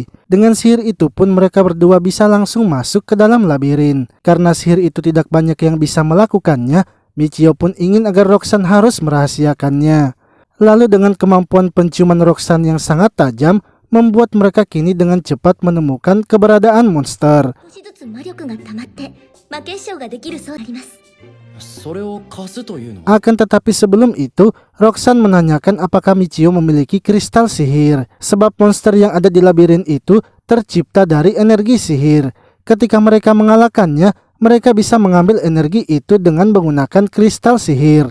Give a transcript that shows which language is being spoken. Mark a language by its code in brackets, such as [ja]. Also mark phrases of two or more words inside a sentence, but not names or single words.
[id] Dengan sihir itu pun mereka berdua bisa langsung masuk ke dalam labirin. Karena sihir itu tidak banyak yang bisa melakukannya, Michio pun ingin agar Roxanne harus merahasiakannya. Lalu dengan kemampuan penciuman Roxanne yang sangat tajam, membuat mereka kini dengan cepat menemukan keberadaan monster. [ja] 少しずつ魔力が溜まって魔結晶ができるそうになります。それを貸すというのは。 [id] Akan tetapi sebelum itu, Roxanne menanyakan apakah Michio memiliki kristal sihir. Sebab monster yang ada di labirin itu tercipta dari energi sihir. Ketika mereka mengalahkannya, mereka bisa mengambil energi itu dengan menggunakan kristal sihir.